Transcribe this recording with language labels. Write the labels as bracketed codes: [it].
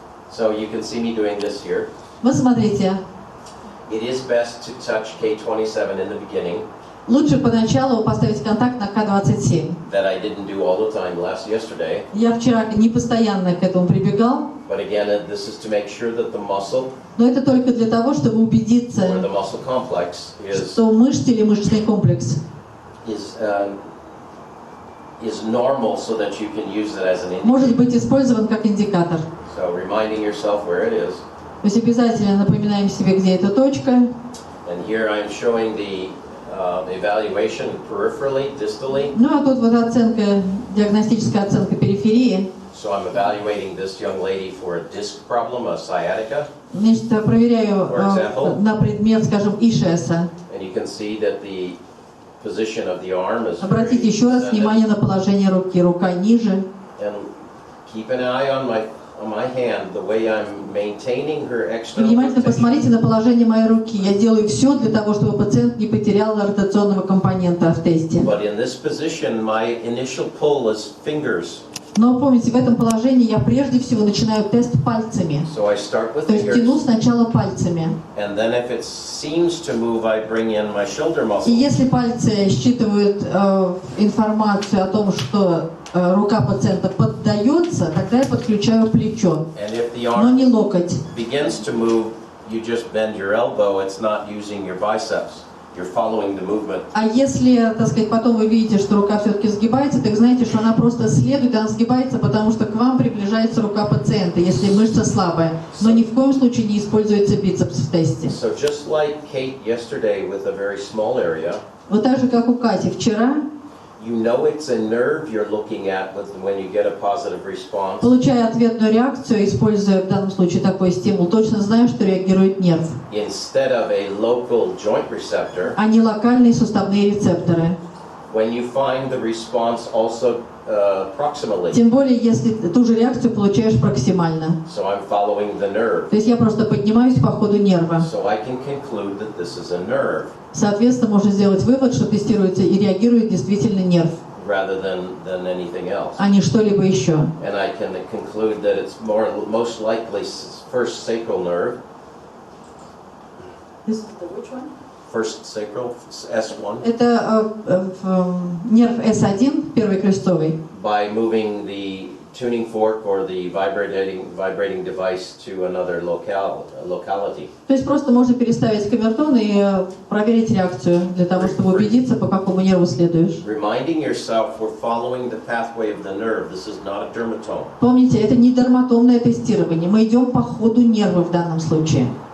[en] So you can see me doing this here. [ru] Вот смотрите, [en] It is best to touch K27 in the beginning. [ru] лучше поначалу поставить контакт на К27. [en] That I didn't do all the time yesterday. [ru] Я вчера не постоянно к этому прибегал, [en] But again, this is to make sure that the muscle [ru] но это только для того, чтобы [en] or [ru] убедиться, [en] the muscle complex [ru] что мышцы или мышечный комплекс [en] is normal, so that you can use it as an indicator. [ru] может быть использован как индикатор. [en] So reminding yourself where it is. [ru] То есть обязательно напоминаем себе, где эта точка. [en] And here I'm showing the evaluation peripherally, distally. [ru] Ну а тут вот оценка, диагностическая оценка периферии. [en] So I'm evaluating this young lady for a disc problem, a sciatica. [ru] Значит, проверяю на предмет, скажем, ишеса. [en] And you can see that the position of the arm is [ru] Обратите еще раз внимание на положение руки. Рука ниже. [en] And keep an eye on my hand, the way I'm maintaining her [ru] И [en] external [ru] внимательно [en] rotation. [ru] посмотрите на положение моей руки. Я делаю все для того, чтобы пациент не потерял ротационного компонента в тесте. [en] But in this position, my initial pull is fingers. [ru] Но помните, в этом положении я прежде всего начинаю тест пальцами. [en] So I start with [ru] То есть [en] fingers, [ru] тяну сначала пальцами. [en] and then if it seems to move, I bring in my shoulder [ru] И [en] muscle. [ru] если пальцы считывают информацию о том, что рука пациента поддается, тогда я подключаю плечо, [en] And if the [ru] но [en] arm [ru] не локоть. [en] begins to move, you just bend your elbow. It's not using your biceps. You're following the movement. [ru] А если, так сказать, потом вы видите, что рука все-таки сгибается, так знаете, что она просто следует, она сгибается, потому что к вам приближается рука пациента, если мышца слабая. Но ни в коем случае не используется бицепс в тесте. [en] So just like Kate yesterday with a very small area, [ru] Вот так же, как у Кати вчера, [en] you know it's a nerve you're looking at when you get a positive response. [ru] получая ответную реакцию, используя в данном случае такой стимул, точно знаю, что реагирует нерв, [en] Instead of a local joint receptor, [ru] а не локальные суставные рецепторы. [en] when you find the response also proximally. [ru] Тем более, если ту же реакцию получаешь проксимально. [en] So I'm following the nerve. [ru] То есть я просто поднимаюсь по ходу нерва. [en] So I can conclude that this is a nerve [ru] Соответственно, можно сделать вывод, что тестируется и реагирует действительно нерв, [en] rather than anything else. [ru] а не что-либо еще. [en] And I can conclude that it's most likely first sacral nerve, first sacral, S1, [ru] Это нерв S1, первый крестцовый. [en] by moving the tuning fork or the vibrating device to another locality. [ru] То есть просто можно переставить камертон и проверить реакцию для того, чтобы убедиться, по какому нерву следуешь. [en] Reminding yourself we're following the pathway of the nerve. This is not a dermatome. [ru] Помните, это не дерматомное тестирование. Мы идем по ходу нерва в данном случае.